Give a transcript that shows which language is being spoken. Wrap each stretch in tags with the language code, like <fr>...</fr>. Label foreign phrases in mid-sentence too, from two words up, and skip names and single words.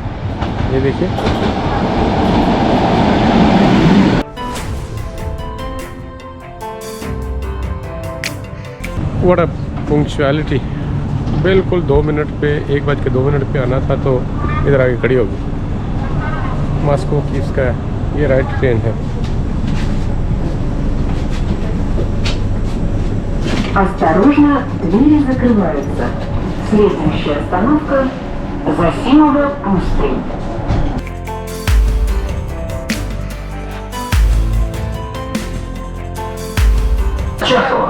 <hi>ये देखिए,</hi> <en>what a punctuality.</en> <hi>बिल्कुल 2 मिनट पे, 1:02 पे आना था तो इधर आके खड़ी होगी। मॉस्को की इसका ये राइट ट्रेन है।</hi> <ru>Осторожно, двери закрываются. Следующая остановка – Засимова пустынь. Чехова.</ru>